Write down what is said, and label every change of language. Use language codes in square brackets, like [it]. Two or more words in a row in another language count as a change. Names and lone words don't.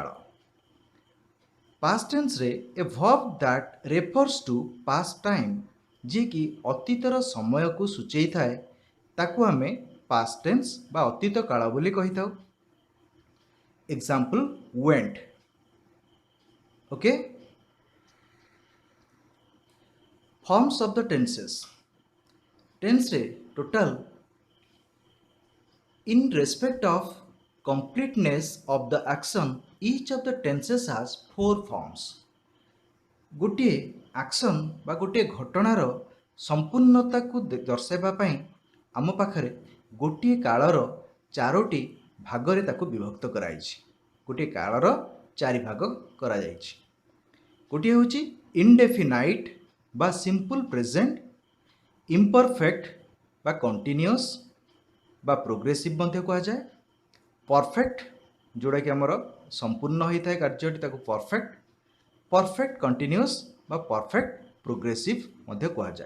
[en] past tense a verb that refers to past time, [or] ଯିଏକି ଅତୀତର ସମୟକୁ ସୂଚାଇଥାଏ, ତାକୁ ଆମେ [en] past tense [or] ବା ଅତୀତ କାଳ ବୋଲି କହିଥାଉ। [en] example went. Okay, forms of the tenses. tense total in respect of completeness of the action, each of the tenses has four forms. [or] ଗୋଟିଏ ଆକ୍ସନ୍ ବା ଗୋଟିଏ ଘଟଣାର ସମ୍ପୂର୍ଣ୍ଣତାକୁ ଦର୍ଶାଇବା ପାଇଁ ଆମ ପାଖରେ ଗୋଟିଏ କାଳର ଚାରୋଟି ଭାଗରେ ତାକୁ ବିଭକ୍ତ କରାଯାଇଛି। ଗୋଟିଏ କାଳର ଚାରି ଭାଗ କରାଯାଇଛି। ଗୋଟିଏ ହେଉଛି ଇନଡେଫିନାଇଟ୍ ବା [en] simple present, [or] ଇମ୍ପରଫେକ୍ଟ ବା କଣ୍ଟିନ୍ୟୁଅସ୍ ବା ପ୍ରୋଗ୍ରେସିଭ୍ ମଧ୍ୟ କୁହାଯାଏ, ପରଫେକ୍ଟ ଯେଉଁଟାକି ଆମର ସମ୍ପୂର୍ଣ୍ଣ ହୋଇଥାଏ କାର୍ଯ୍ୟଟି, ତାକୁ [en] perfect, perfect continuous [or] ବା [en] perfect progressive [or] ମଧ୍ୟ କୁହାଯାଏ।